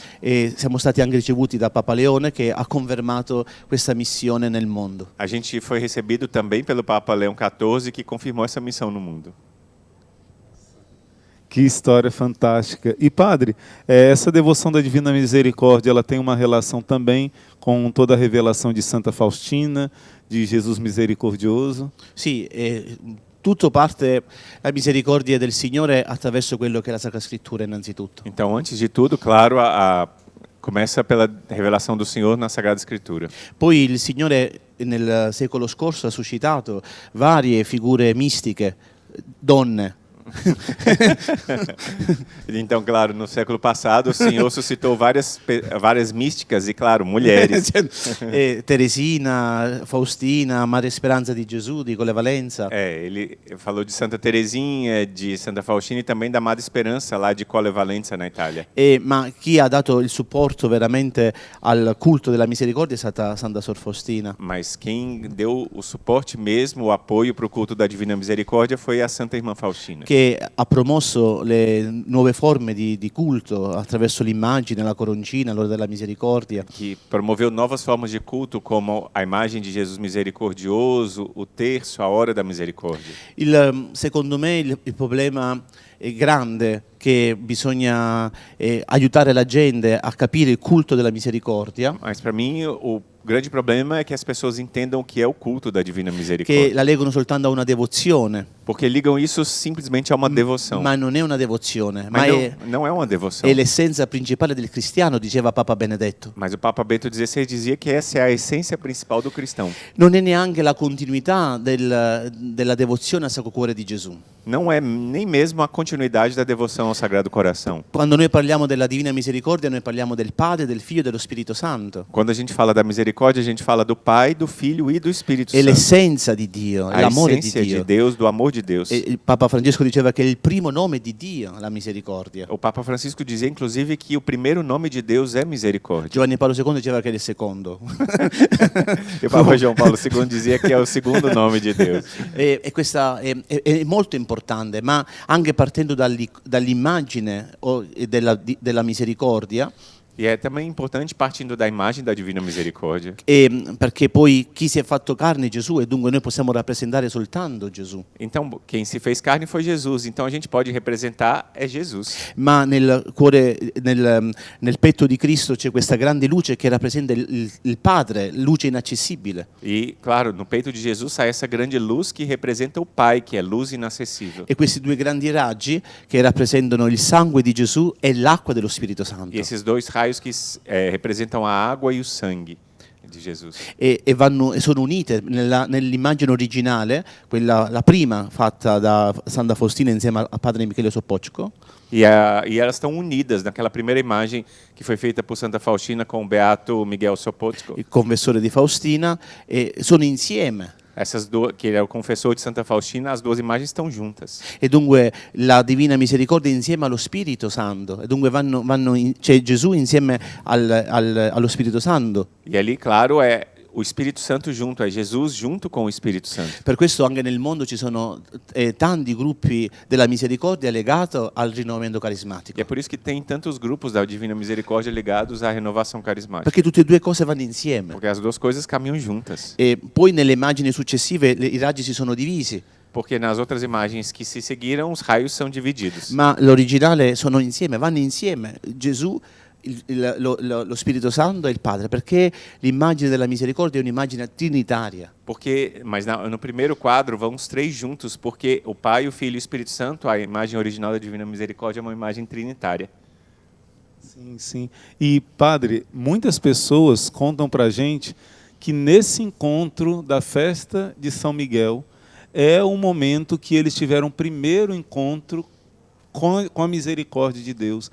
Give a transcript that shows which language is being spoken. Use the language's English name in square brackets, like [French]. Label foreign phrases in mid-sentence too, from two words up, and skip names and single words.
[Italian] e siamo stati anche ricevuti da Papa Leone, che ha confermato questa missione nel mondo. [Portuguese] a gente foi recebido também pelo Papa Leão XIV, que confirmou essa missão no mundo. Que história fantástica. E padre, essa devoção da Divina Misericórdia, ela tem uma relação também com toda a revelação de Santa Faustina, de Jesus Misericordioso? [Italian] Sì, tutto parte la misericordia del Signore attraverso quello che è la Sacra Scrittura innanzitutto. [Portuguese] Então, antes de tudo, claro, começa pela revelação do Senhor na Sagrada Escritura. [Italian] Poi il Signore nel secolo scorso ha suscitato varie figure mistiche, donne. [Portuguese] Então, claro, no século passado, o Senhor suscitou várias místicas e, claro, mulheres. [Italian] Teresina, Faustina, Maria Speranza di Gesù, di Colle Valenza. [Portuguese] Ele falou de Santa Teresinha, de Santa Faustina e também da Amada Esperança, lá de Colle Valenza, na Itália. [Italian] Ma chi ha dato il supporto veramente al culto della misericordia è stata Santa Sor Faustina. [Portuguese] Mas quem deu o suporte mesmo, o apoio para o culto da Divina Misericórdia foi a Santa Irmã Faustina. [Italian] Che ha promosso le nuove forme di culto attraverso l'immagine, la coroncina, l'ora della misericordia. [Portuguese] Que promoveu novas formas de culto, como a imagem de Jesus misericordioso, o terço, a hora da misericórdia. [Italian] Secondo me il problema è grande, che bisogna aiutare la gente a capire il culto della misericordia, [Portuguese] Mas para mim o grande problema é que as pessoas entendam o que é o culto da Divina [Italian] che [Portuguese] Misericórdia. [Italian] la leggono soltanto a una devozione, [Portuguese] Porque ligam isso simplesmente a uma devoção. [Italian] ma non è una devozione, ma [Portuguese] Mas não é uma devoção. [Italian] è l'essenza principale del cristiano, diceva Papa Benedetto. [Portuguese] Mas o Papa Bento XVI dizia que essa é a essência principal do cristão. [Italian] Non è neanche la continuità della devozione al Sacro Cuore di Gesù. [Portuguese] Não é nem mesmo a continuidade da devoção ao Sagrado Coração. [Italian] Quando noi parliamo della Divina Misericordia, noi parliamo del Padre, del Figlio e dello Spirito Santo. [Portuguese] Quando a gente fala da misericórdia, a gente fala do Pai, do Filho e do Espírito [Italian] È [Portuguese] Santo. [Italian] l'essenza di Dio, è [Portuguese] A [Italian] l'amore di [Portuguese] essência de [Italian] Dio. [Portuguese] Deus, do amor de Deus. [Italian] E il Papa Francesco diceva che è il primo nome di Dio, la misericordia. [Portuguese] O Papa Francisco dizia, inclusive, que o primeiro nome de Deus é misericórdia. [Italian] Giovanni Paolo II diceva che è il secondo. [Portuguese] E o Papa João Paulo II dizia que é o segundo nome de Deus. [Italian] E questa è molto importante, ma anche partendo dall'immagine della misericordia, [Portuguese] E é também importante, partindo da imagem da Divina Misericórdia, [Italian] perché poi chi si è fatto carne è Gesù e dunque noi possiamo rappresentare soltanto Gesù. [Portuguese] então quem se fez carne foi Jesus, então a gente pode representar é Jesus. [Italian] Ma nel cuore, nel petto di Cristo c'è questa grande luce che rappresenta il Padre, luce inaccessibile. [Portuguese] E, claro, no peito de Jesus sai essa grande luz que representa o Pai, que é luz inacessível. [Italian] E questi 2 grandi raggi che rappresentano il sangue di Gesù e l'acqua dello Spirito Santo. [Portuguese] E esses 2 raios que representam a água e o sangue de Jesus. [Italian] E sono unite nell'immagine originale, la prima fatta da Santa Faustina insieme a padre Michele Sopocco. [Portuguese] E elas estão unidas naquela primeira imagem que foi feita por Santa Faustina com o beato Miguel Sopocco. [Italian] Il confessore di Faustina, e sono insieme. [Portuguese] que ele é o confessor de Santa Faustina, as duas imagens estão juntas. [Italian] E dunque la Divina Misericordia insieme allo Spirito Santo, e dunque c'è Gesù insieme allo Spirito Santo. [Portuguese] E ali, claro, é o Espírito Santo junto, é Jesus junto com o Espírito Santo. [Italian] Per questo anche nel mondo ci sono tanti gruppi della misericordia legati al rinnovamento carismatico. [Portuguese] E é por isso que tem tantos grupos da Divina Misericórdia ligados à renovação carismática. [Italian] Perché tutte e due cose vanno insieme. [Portuguese] Porque as duas coisas caminham juntas. [Italian] E poi nelle immagini successive i raggi si sono divisi, [Portuguese] Porque nas outras imagens que se seguiram, os raios são divididos. [Italian] ma l'originale sono insieme, vanno insieme. Gesù, lo Spirito Santo e il Padre, perché l'immagine della misericordia è un'immagine trinitaria. [Portuguese] Mas no primeiro quadro vão os três juntos, porque o Pai, o Filho e o Espírito Santo, a imagem original da Divina Misericórdia é uma imagem trinitária. Sim, sim. E, padre, muitas pessoas contam para a gente que nesse encontro da festa de São Miguel é o momento que eles tiveram o primeiro encontro com a misericórdia de Deus.